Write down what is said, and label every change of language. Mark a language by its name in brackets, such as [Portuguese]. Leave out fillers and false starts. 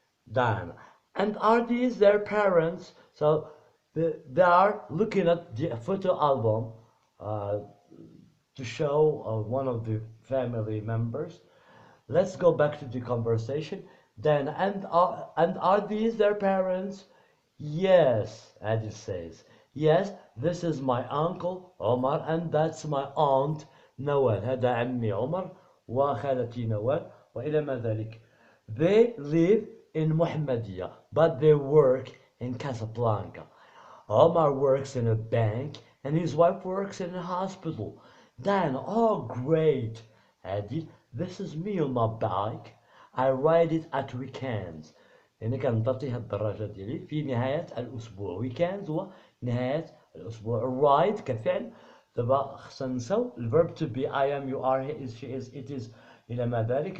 [English] Diana, and are these their parents? So they are looking at the photo album to show one of the family members. Let's go back to the conversation. Then, and are these their parents? Yes, Adil says. Yes, this is my uncle Omar and that's my aunt Nawal. [Arabic] هذا عمي عمر وخالتي نوال وإلى ما ذلك. [English] They live in Mohammedia, but they work in Casablanca. Omar works in a bank and his wife works in a hospital. Dan, oh great. Adil, this is me on my bike. I ride it at weekends. [Arabic] يعني كنطرتي هاد الدراجة ديالي في نهاية الأسبوع. weekends هو نهاية الأسبوع. ride كفعل. دابا خصنا نساو ال [English] verb to be I am you are he is she is it is [Arabic] إلى ما ذلك.